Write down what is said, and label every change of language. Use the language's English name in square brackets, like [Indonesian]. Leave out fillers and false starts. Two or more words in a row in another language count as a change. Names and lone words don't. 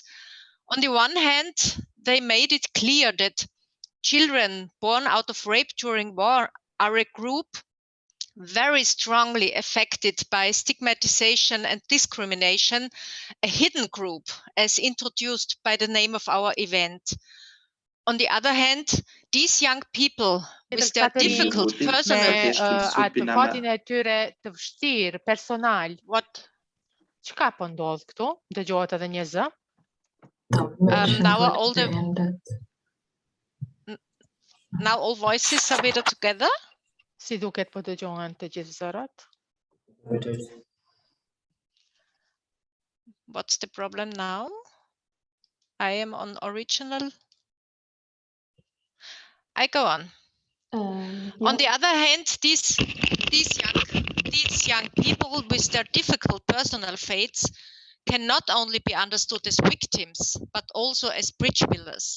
[English] On the one hand, they made it clear that children born out of rape during war are a group very strongly affected by stigmatization and discrimination, a hidden group as introduced by the name of our event. On the other hand, these young people with their difficult personal... [Albanian] atë fatin e tyre të vështirë, personal. [English] What? [Albanian] Çka po ndodh këtu? Dëgjohet edhe një zë? [English] Now all voices are better together? [Albanian] Si duket po dëgjohen të gjithë zërat? [English] What's the problem now? I am on original. I go on. On the other hand, these young people with their difficult personal fates can not only be understood as victims, but also as bridge builders.